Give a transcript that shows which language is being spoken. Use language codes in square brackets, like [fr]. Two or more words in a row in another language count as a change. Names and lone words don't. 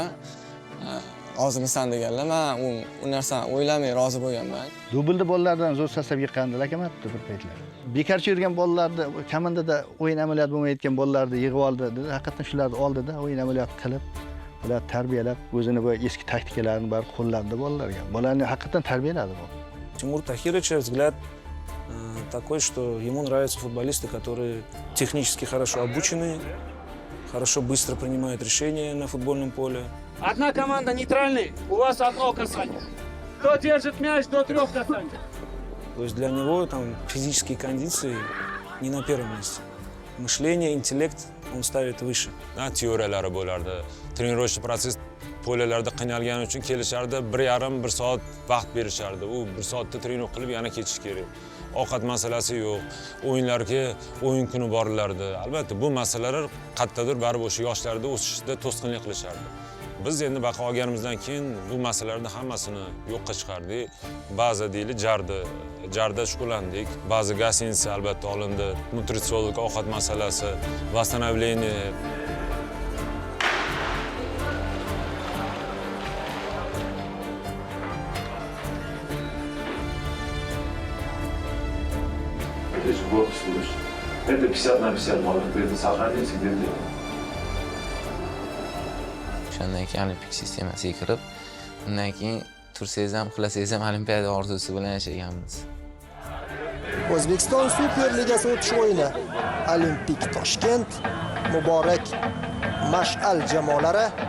[uz] Hozirmisan deganlar, men u narsani o'ylamay rozi bo'lganman. Dublda bolalardan zo'r sastav yiqqandi, akamatdi bir paytlar. Bekarchi yurgan bolalarni, komandada o'yin amaliyoti bo'lmayotgan bolalarni yig'ib oldi, haqiqatan shularni oldida o'yin amaliyoti qilib ular tarbiyalab, o'zini bu eski taktikalarni bari qo'llandi bolalarga. Bolalarni haqiqatan tarbiyaladi bu. [ru] Тимур Тахирович взгляд такой, что ему нравятся футболисты, которые технически хорошо обучены, хорошо быстро принимают решения на футбольном поле. Одна команда нейтральный, у вас одно касание. Кто держит мяч до 3 касаний? То есть для него там физические кондиции не на первом месте. Мышление, интеллект он ставит выше. [uz] Teoriyalari bo'lardi. Trenirovchi proses polelarda qiynalgani uchun kelishardi, 1,5-1 soat vaqt berishardi. U 1 soatda trenov qilib yana ketish kerak. Ovqat masalasi yo'q. O'yinlarga o'yin kuni borilardi. Albatta bu masalalar qattiqdir, baribir o'sha yoshlarda o'sishda to'sqinlik qilishardi. Biz endi baqa olganimizdan keyin bu masalalarni hammasini yo'qqa chiqardik. Ba'zi deyli jarda shug'ullandik. Ba'zi gostinitsa albatta olindi. Nutritsiolog ovqat masalasi, [ru] восстановление. Это же год слышишь. Это 50 на 50 можно где-то сохранить, где-то. [uz] O'shandan keyin olimpik sistemasiga kirib, undan keyin tursangiz ham, qilasangiz ham olimpiada orzusi bilan yashaganmiz. O'zbekiston Super Ligasi o'tish o'yini. Olimpik Toshkent, Muborak Mash'al jamoalari.